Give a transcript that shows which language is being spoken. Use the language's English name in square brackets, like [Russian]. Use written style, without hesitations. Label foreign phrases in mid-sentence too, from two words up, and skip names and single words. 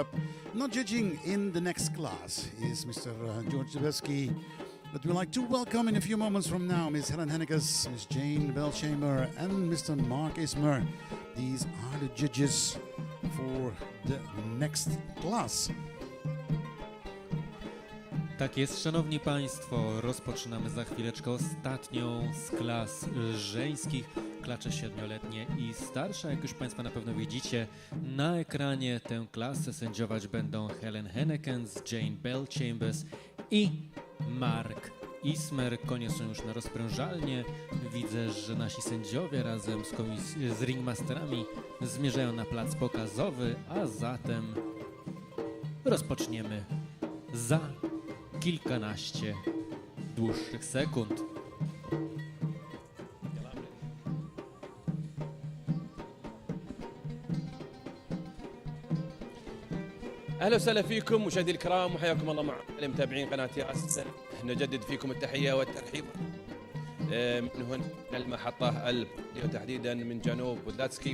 [English] Not judging in the next class is Mr. George Zabewski. But we'd like to welcome in a few moments from now Ms. Helen Hennekes, Ms. Jane Belchamber and Mr. Mark Ismer. These are the judges for the next class. [Polish] Tak jest, szanowni państwo, rozpoczynamy za chwileczkę ostatnią z klas żeńskich, klacze 7-letnie i starsze. Jak już państwo na pewno widzicie na ekranie, tę klasę sędziować będą Helen Hennekes, Jane Belchambers i Mark Ismer. Konie są już na rozprężalnie. Widzę, że nasi sędziowie razem z ringmasterami zmierzają na plac pokazowy, a zatem rozpoczniemy za kilkanaście dłuższych sekund. [Arabic] اهلا وسهلا فيكم مشاهدي الكرام وحياكم الله معنا متابعين قناه ياس. نجدد فيكم التحيه والترحيب من هنا المحطه وتحديدا من جنوب بودلاتسكي.